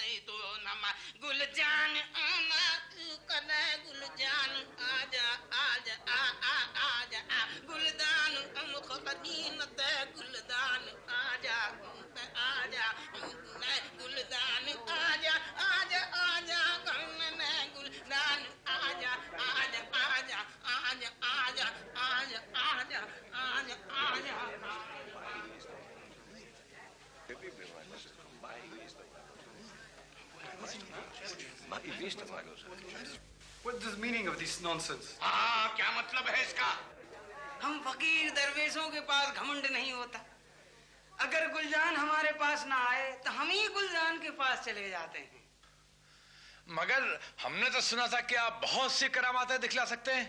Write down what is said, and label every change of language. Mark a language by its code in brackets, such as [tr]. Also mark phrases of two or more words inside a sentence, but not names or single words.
[hi] तो नमा गुलजान आना कने गुलजान आजा आजा आजा गुलदान खदीन ते गुलदान आजा आजा गुलदान आजा आजा आजा कने गुलदान आजा आजा आजा आजा आजा आजा आजा आजा आजा। [it] Mai visto una cosa del genere. [en] What's the meaning of this nonsense? [hi] हाँ, क्या मतलब है इसका? हम फकीर दरवेशों के पास घमंड नहीं होता। अगर गुलजान हमारे पास ना आए तो हम ही गुलजान के पास चले जाते हैं। मगर हमने तो सुना था कि आप बहुत सी करामातें दिखला सकते हैं।